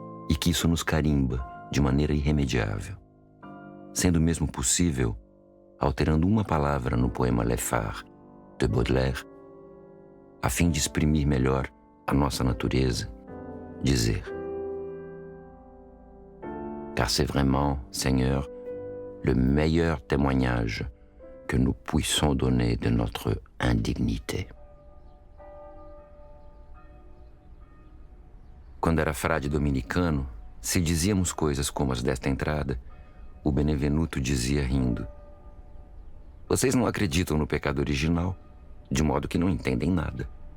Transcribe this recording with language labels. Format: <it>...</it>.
<pt>E que isso nos carimba de maneira irremediável, sendo mesmo possível, alterando uma palavra no poema Le Phare, de Baudelaire, a fim de exprimir melhor a nossa natureza, dizer:</pt> <fr>car c'est vraiment, Seigneur, le meilleur témoignage que nous puissions donner de notre indignité.</fr> <pt>Quando era frade dominicano, se dizíamos coisas como as desta entrada, o Benevenuto dizia rindo: vocês não acreditam no pecado original, de modo que não entendem nada.</pt>